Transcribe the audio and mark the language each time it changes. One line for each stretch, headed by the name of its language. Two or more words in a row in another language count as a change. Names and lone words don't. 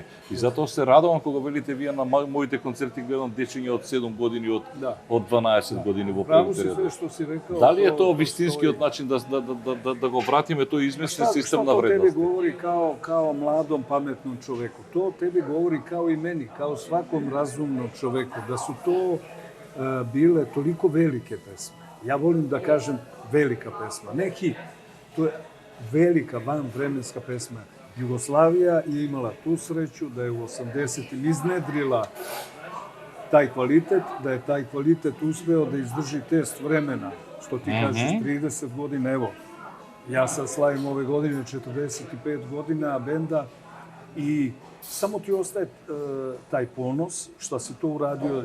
Macedonian: И затоа се радувам кога велите вие на моите концерти гледам дечиња од 7 години, од 12 години во
Serbian: Право си
Macedonian: период.
Serbian: све што си рекao.
Macedonian: Дали е тоа вистинскиот начин да го вратиме тој изместен систем на
Serbian: Што тебе
Macedonian: вредности?
Serbian: говори као младом, паметном човеку? То тебе говори као и мени, као сваком разумном човеку, да су то биле толико велике песме. Ja volim da kažem velika pesma. Neki, to je velika vanvremenska pesma. Jugoslavija je imala tu sreću da je u 80-im iznedrila taj kvalitet, da je taj kvalitet uspeo da izdrži test vremena, što ti kažeš 30 godina, evo, ja sad slavim ove godine 45 godina benda i samo ti ostaje taj ponos što si to uradio.